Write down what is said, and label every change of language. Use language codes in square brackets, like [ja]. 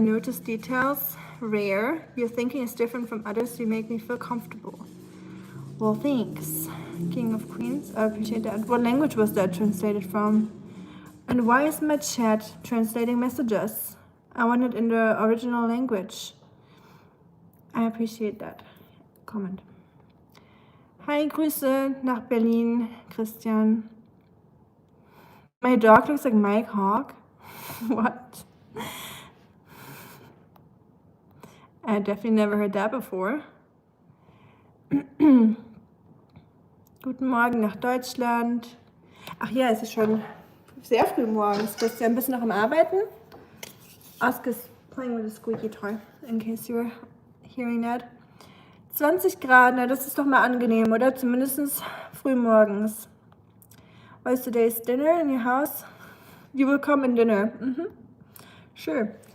[en] You notice details. Rare. Your thinking is different from others. You make me feel comfortable. Well, thanks. King of Queens. I appreciate that. What language was that translated from? And why is my chat translating messages? I want it in the original language. I appreciate that comment. [de] Hi, Grüße nach Berlin, Christian. [en] My dog looks like Mike Hawk. What? I definitely never heard that before. [de] Guten Morgen nach Deutschland. Ach ja, es ist schon sehr früh morgens. Christian, bist du noch am Arbeiten? [en] Ask is playing with a squeaky toy, in case you're hearing that. [de] 20 Grad, na das ist doch mal angenehm, oder? Zumindest früh morgens. [en] What's today's dinner in your house? You will come in dinner. Sure.